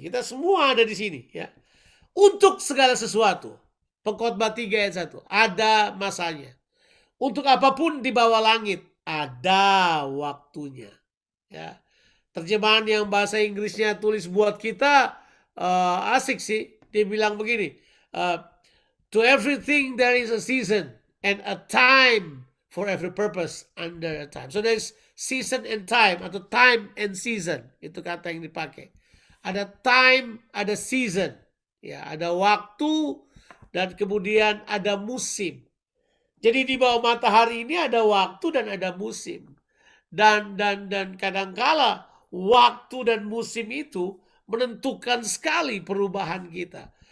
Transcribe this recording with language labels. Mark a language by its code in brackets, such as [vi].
[id] Kita semua ada di sini, ya. Untuk segala sesuatu. Pengkhotbah 3 ayat 1. Ada masanya. Untuk apapun di bawah langit, ada waktunya. Ya. Terjemahan yang bahasa Inggrisnya tulis buat kita asik sih. Dia bilang begini. [en] To everything there is a season and a time for every purpose under a time. So there's season and time, atau time and season, [id] itu kata yang dipakai. Ada time, ada season, ya, ada waktu, dan kemudian ada musim. Jadi di bawah matahari ini ada waktu dan ada musim. Dan kadangkala waktu dan musim itu menentukan sekali perubahan kita.